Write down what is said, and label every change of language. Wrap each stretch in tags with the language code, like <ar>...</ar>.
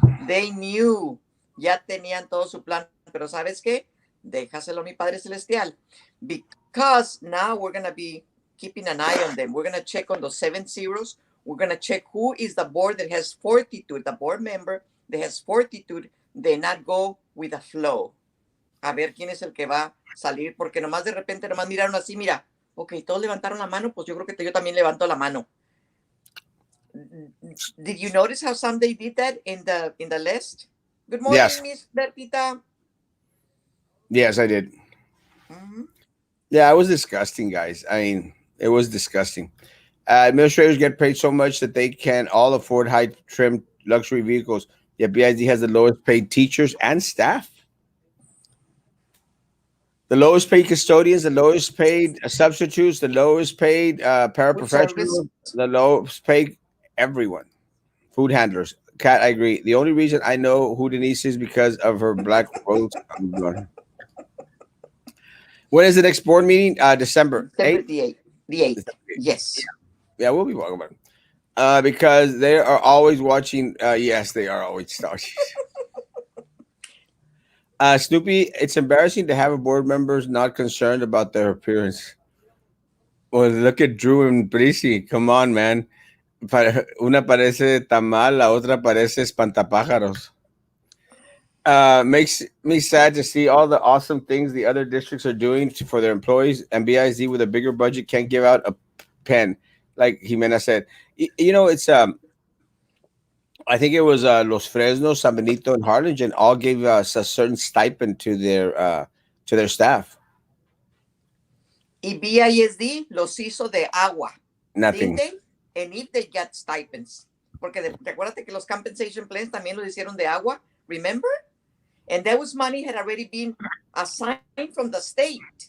<en>They knew,</en> <es>ya tenían todo su plan. Pero ¿sabes qué? Déjaselo a mi Padre Celestial.</es> <en>Because now we're going to be keeping an eye on them. We're going to check on those 7 zeros. We're going to check who is the board that has fortitude, the board member that has fortitude, they not go with the flow.</en> <es>A ver quién es el que va a salir, porque nomás de repente nomás miraron así, mira, ok, todos levantaron la mano, pues yo creo que yo también levanto la mano.</es> <en>Did you notice how some they did that in the list? Good Yes, morning, Miss Bertita. yes, I did. Mhm. Yeah, it was disgusting, guys. I mean, it was disgusting. Administrators get paid so much that they can all afford high trim luxury vehicles. Yet BID has the lowest paid teachers and staff. The lowest paid custodians, the lowest paid substitutes, the lowest paid Food service. paraprofessionals, the lowest paid everyone. Food handlers. Kat, I agree. The only reason I know who Denise is because of her black rose. When is the next board meeting? December December 8th. the 8th. Yes. Yeah, we'll be talking about it. Because they are always watching. Yes, they are always watching. Snoopy, it's embarrassing to have a board members not concerned about their appearance. Well, look at Drew and Prissy. Come on, man.</en> <es>Una parece tamal, la otra parece espantapájaros.</es> <en>Makes me sad to see all the awesome things the other districts are doing for their employees, and BIZ with a bigger budget can't give out a pen, like Jimena said. It's I think it was Los Fresnos, San Benito, and Harlingen all gave us a certain stipend to their staff.</en> <es>Y BISD los hizo de agua,</es> <en>didn't Nothing. they? And if they got stipends.</en> <es>Porque recuérdate que los compensation plans también los hicieron de agua,</es> <en>remember? And those money had already been assigned from the state.</en>